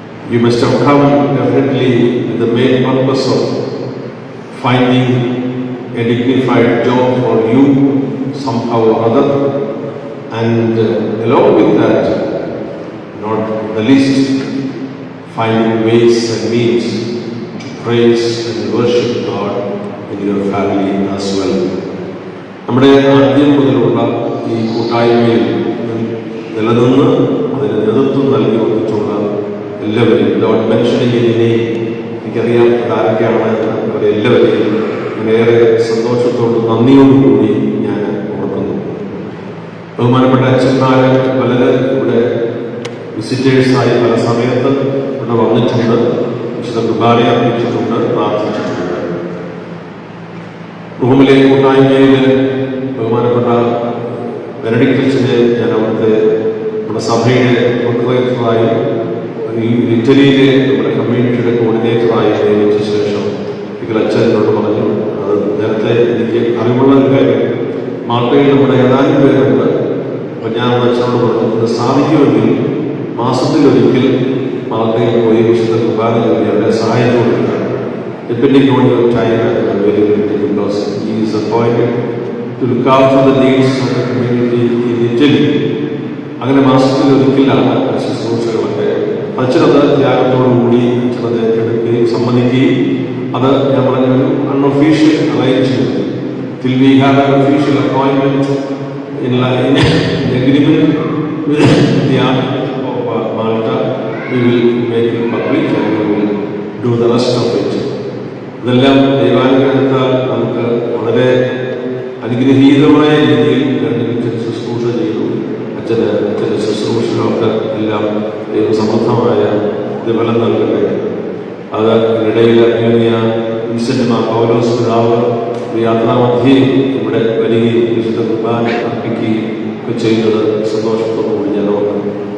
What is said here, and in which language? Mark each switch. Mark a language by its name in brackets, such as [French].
[English] You must have come definitely with the main purpose of finding a dignified job for you somehow or other, and along with that, not the least, finding ways and means to praise and worship God in your family as well. [Malayalam] നമ്മുടെ ആദ്യം മുതലുള്ള ഈ കൂട്ടായ്മയിൽ നിലനിന്ന് അതിന് നേതൃത്വം നൽകി വന്നിട്ടുള്ള എല്ലാവരെയും, [English] without mentioning എനിനെയും, [Malayalam] എനിക്കറിയാം ആരൊക്കെയാണ് അവരെല്ലാവരെയും ഏറെ സന്തോഷത്തോടും നന്ദിയോടുകൂടി ഞാൻ ഓർക്കുന്നു. ബഹുമാനപ്പെട്ട അച്ഛന്മാർ പലരും ഇവിടെ വിസിറ്റേഴ്സായി പല സമയത്ത് ഇവിടെ വന്നിട്ടുണ്ട്, വിശുദ്ധ കുർബാന അർപ്പിച്ചിട്ടുണ്ട്, പ്രാർത്ഥിച്ചിട്ടുണ്ട്. റൂമിലെ കൂട്ടായ്മയിൽ ബഹുമാനപ്പെട്ട ബെനഡിക്ട് അച്ഛനെ ഞാൻ അവിടുത്തെ നമ്മുടെ സഭയുടെ പ്രൊക്രേറ്ററായി ഇറ്റലിയിലെ നമ്മുടെ കമ്മ്യൂണിറ്റിയുടെ കോർഡിനേറ്ററായി നിയമിച്ച ശേഷം അച്ഛനോട് പറഞ്ഞു, അത് നേരത്തെ എനിക്ക് അറിവുള്ള ഒരു കാര്യം, മാൾട്ടയിൽ നമ്മുടെ ഏതാനും പേരുണ്ട്. അപ്പം ഞാൻ അച്ഛനോട് പറഞ്ഞു, ഇത് സാധിക്കുമെങ്കിൽ മാസത്തിലൊരിക്കൽ മാൾട്ടയിൽ പോയി വിശുദ്ധ കുർബാന ചൊല്ലി അവരെ സഹായിച്ചു കൊടുക്കുക. [English] Depending on your time and availability, because he is appointed to look after the needs of the community in Italy. [Malayalam] അങ്ങനെ മാസത്തിലൊരിക്കലാണ് ശുശ്രൂഷകളൊക്കെ. അച്ഛനത് ത്യാഗത്തോടുകൂടി അച്ഛനത് ഏറ്റെടുക്കുകയും സമ്മതിക്കുകയും അത് ഞാൻ പറഞ്ഞൊരു [English] Unofficial arrangement till we have an official appointment in agreement with the Archbishop of Malta, we will make it public and we will do the rest of it. [Malayalam] ഇതെല്ലാം ദൈവാനുഗ്രഹത്താൽ നമുക്ക് വളരെ അനുഗ്രഹീതമായ രീതിയിൽ ശുശ്രൂഷ ചെയ്തു. അച്ഛൻ്റെ ശുശ്രൂഷകൾക്ക് എല്ലാം ദൈവസമൃദ്ധമായ പ്രതിഫലം നൽകട്ടെ. അത് ഇടയിൽ അന്യോന്യ വിശുദ്ധ പൗലോസ് പിതാവ് യാത്രാമധ്യേ ഇവിടെ വരികയും വിശുദ്ധ കുർബാന അർപ്പിക്കുകയും ഒക്കെ ചെയ്യുന്നത് സന്തോഷത്തോടുകൂടി ഞാൻ ഓർക്കുന്നു.